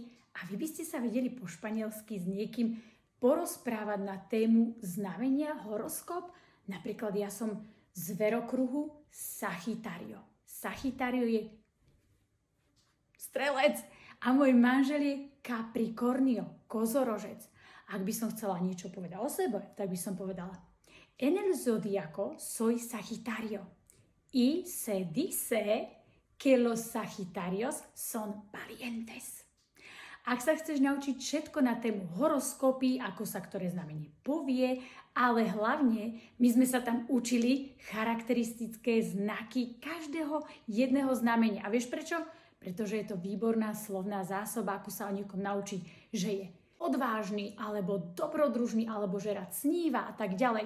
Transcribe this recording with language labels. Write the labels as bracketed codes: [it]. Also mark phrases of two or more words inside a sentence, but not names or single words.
[sk] A vy by ste sa vedeli po španielsky s niekým porozprávať na tému znamenia, horoskop? Napríklad ja som z verokruhu Sagittario. Sagittario je strelec a môj manžel je Capricornio, kozorožec. Ak by som chcela niečo povedať o sebe, tak by som povedala: [es] En el zodiaco soy Sagittario y se dice que los Sagitarios son valientes. [sk] Ak sa chceš naučiť všetko na tému horoskopy, ako sa ktoré znamenie povie, ale hlavne my sme sa tam učili charakteristické znaky každého jedného znamenia. A vieš prečo? Pretože je to výborná slovná zásoba, ako sa o niekom naučiť, že je odvážny, alebo dobrodružný, alebo že rád sníva a tak ďalej.